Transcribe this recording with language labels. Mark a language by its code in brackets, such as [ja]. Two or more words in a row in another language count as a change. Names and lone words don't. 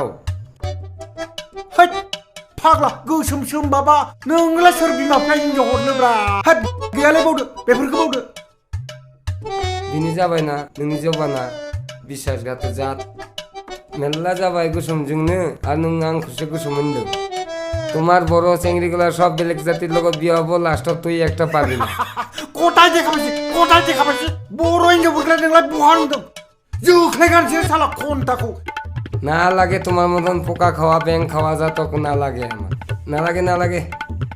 [brx] हैद फाग्ला गोसोम सोम बाबा नोंलाय सोर बिमा बिफाया हिन्जाव हरनोब्रा हैद गैयालाय बावदो बेफोरखौ बावदो बिनि जाबायना नोंनि जौगाना बिसासगाथ जात मेरला जाबाय गोसोमजोंनो आरो नों आंखौसो गोसोम होनदों [bn] তোমার বড় চেংড়িগুলা সব বেলেগ জাতির লগত বিয়ে হবো লাস্টত তুই একটা পাবি না কোথায় দেখাবাইছি [brx] बर' हिन्जावफोरखौलाय नोंलाय बहा नुदों जोख्लायगानोसै साला खन्थाखौ [bn] না লাগে তোমার মতন পোকা খাওয়া ব্যাং খাওয়া যা তোকে না লাগে আমার না লাগে